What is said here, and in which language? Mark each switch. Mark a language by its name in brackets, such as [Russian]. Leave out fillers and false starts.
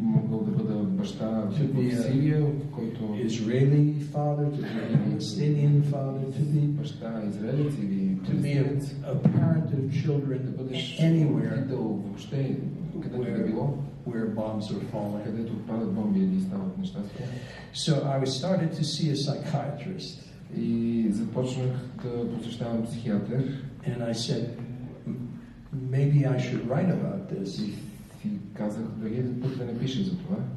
[Bulgarian] могъл да бъда баща в Сирия, който [English] Israeli father, to be a Palestinian father, to be [Bulgarian] баща израелец или [English] to be a parent of children [Bulgarian] да бъдеш [English] anywhere [Bulgarian] родител въобще, където да било, [English] where bombs are falling. [Bulgarian] където падат бомби или стават нещастия. [English] So I started to see a psychiatrist. [Bulgarian] И започнах да посещавам психиатър. [English] And I said, maybe I should write about this. [Bulgarian] И си казах, дали пък да не пиша за това.